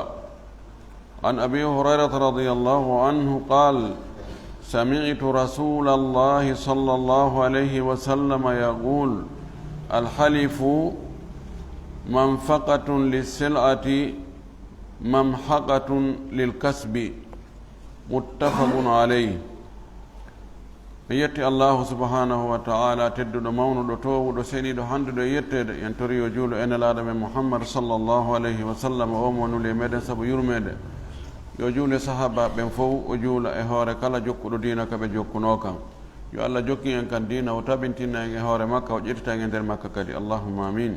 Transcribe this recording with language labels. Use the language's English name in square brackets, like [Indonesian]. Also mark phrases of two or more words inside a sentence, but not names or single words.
[Arabic] عن أبي هريرة رضي الله عنه قال: سمعت رسول الله صلى الله عليه وسلم يقول: الحلف منفقة للسلعة ممحقة للكسب. متفق عليه. [Fula] yetti [Arabic] الله سبحانه وتعالى [Fula] tedduɗo mawnuɗo towuɗo seɗiɗo handuɗo yettede en tori o juulo enelaɗo men muhammad [Arabic] صلى الله عليه وسلم [Fula] o mo nuli meɗen saabu yurmede yo juule sahaba ɓen fof o juula e hoore kala jokkuɗo dina kaɓe jokkuno kam. yo allah jokki en kan dina o tabintinna en e hoore makka o ƴettita en e nder makka kadi, [Arabic] اللهم آمين.